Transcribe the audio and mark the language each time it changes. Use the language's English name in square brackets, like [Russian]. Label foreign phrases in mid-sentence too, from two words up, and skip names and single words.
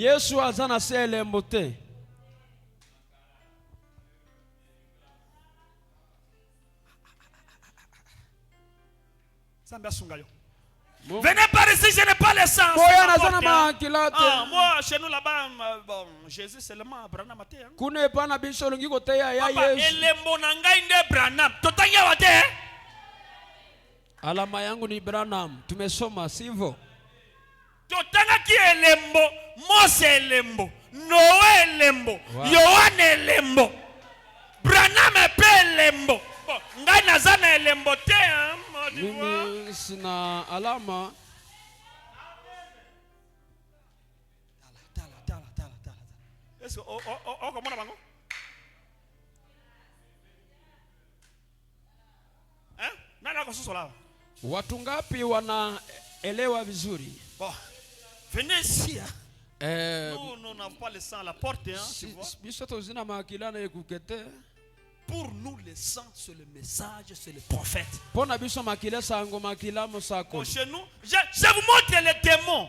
[French] Venez par ici, je n'ai pas le sang. Moi, chez nous là-bas, bon, Jésus seulement Branham maté. [Lingala] Papa, elembo nangai nde Branham. Totanya wate. [Swahili] Alama yangu ni Branham. Tumesoma sivyo? [Lingala] Totanga ki elembo, Mose elembo, Noe elembo, Yohane elembo. Branham pe elembo. Ngai nazana elembo te. [Swahili] Mimi sina alama. [Lingala] Tala. [French] Est-ce que comment bango? [Swahili] Nani kwa sasa? Watu ngapi wanaelewa vizuri? [French] Bon. Venez ici. Nous n'avons pas le sang à la porte, tu vois. Pour nous, le sang, c'est le message, c'est le prophète. Bon, chez nous, je vous montre les démons.